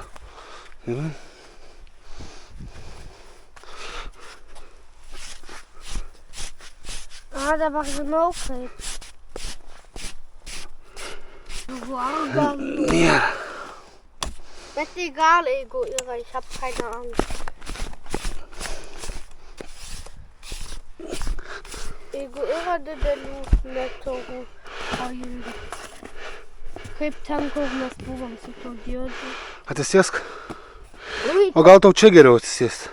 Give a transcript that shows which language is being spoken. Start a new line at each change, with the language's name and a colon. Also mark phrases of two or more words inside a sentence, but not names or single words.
Lithuanian: Gerai. Dabar žinau kaip. Nėra. Bet egal, jeigu yra,
German: ich hab keine Angst.
Lithuanian: Jeigu yra didelių meteorų pajungų. Kaip ten, kur mes buvom su to diodu. Atsisėsk. O gal tau čia geriau atsisėsti?